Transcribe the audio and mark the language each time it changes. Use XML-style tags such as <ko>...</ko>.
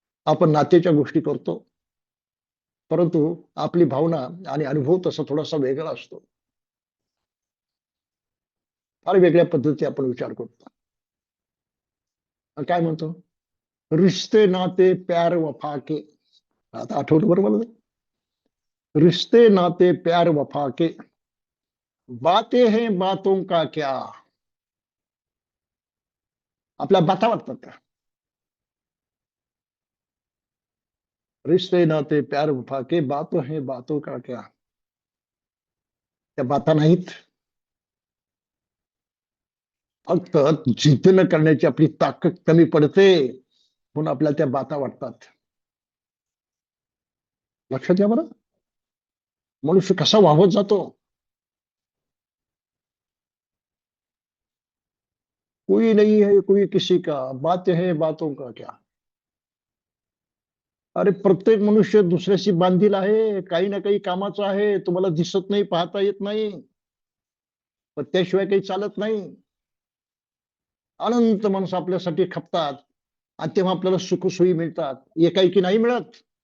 <mr>आपण नात्याच्या गोष्टी करतो, परंतु आपली भावना आणि अनुभव तसा थोडासा वेगळा असतो. फार वेगळ्या पद्धती आपण विचार करतो. काय म्हणतो?</mr> <hi>रिश्ते नाते प्यार वफा के.</hi> <mr>आता आठवलं बरोबर ना?</mr> <hi>रिश्ते नाते प्यार वफा के, बातें हैं बातों का क्या.</hi> <mr>आपल्या बाता वाटतात का?</mr> <hi>रिश्ते नाते प्यार वफा के, बातों हैं बातों का क्या.</hi> <mr>त्या बाता नाहीत. फक्त जिद्द न करण्याची आपली ताकद कमी पडते, म्हणून आपल्याला त्या बाता वाटतात. लक्षात घ्या बरं. मनुष्य कसा वाहत जातो.</mr> <hi>कोई नहीं है कोई किसी का, बात है बातों का क्या.</hi> <mr>अरे प्रत्येक मनुष्य दुसऱ्याशी बांधील आहे, काही ना काही कामाचा आहे. तुम्हाला दिसत नाही, पाहता येत नाही, पण त्याशिवाय काही चालत नाही. अनंत माणसं आपल्यासाठी खपतात आणि तेव्हा आपल्याला सुखसोयी मिळतात. एकाएकी नाही मिळत.</mr>